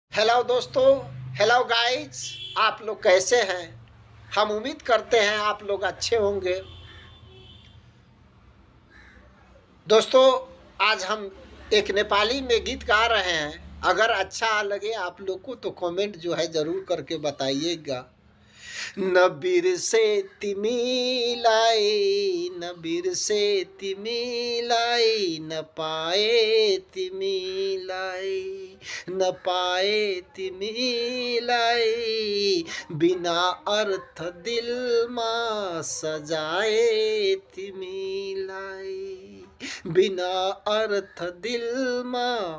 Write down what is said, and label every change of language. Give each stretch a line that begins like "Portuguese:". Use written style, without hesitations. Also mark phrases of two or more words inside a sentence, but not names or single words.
Hindi: हेलो दोस्तों,
English: hello guys.
Hindi: आप लोग कैसे हैं? हम उम्मीद करते हैं आप लोग अच्छे होंगे। दोस्तों, आज हम एक नेपाली में गीत गा रहे हैं। अगर अच्छा लगे आप लोग को तो कमेंट जो है ज़रूर करके बताइएगा।
Nepali: न बिरसे तिमीलाई, न बिरसे तिमीलाई, न पाए तिमीलाई, न पाए तिमीलाई, बिना अर्थ दिलमा सजाए तिमीलाई, बिना अर्थ दिलमा